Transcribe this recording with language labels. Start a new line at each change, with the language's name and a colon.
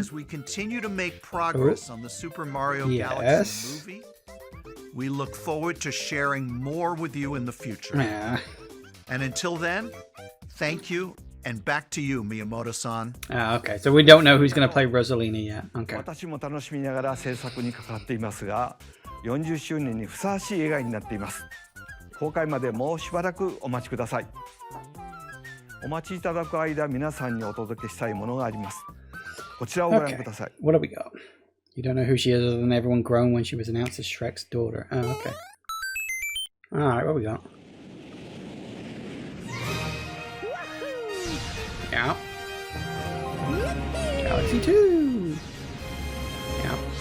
English: as we continue to make progress on the Super Mario Galaxy Yes. movie, we look forward to sharing more with you in the future. Yeah. And until then, thank you, and back to you, Miyamoto-san. Okay, so we don't know who's going to play Rosalina yet. Okay.
Japanese: 私も楽しみながら制作に関わっていますが、40周年にふさわしい映画になっています。公開までもうしばらくお待ちください。お待ちいただく間、皆さんにお届けしたいものがあります。こちらをご覧ください。
English: What do we got? You don't know who she is other than everyone groaned when she was announced as Shrek's daughter. Oh, okay. Alright, what we got? Yeah. Galaxy 2! Yeah.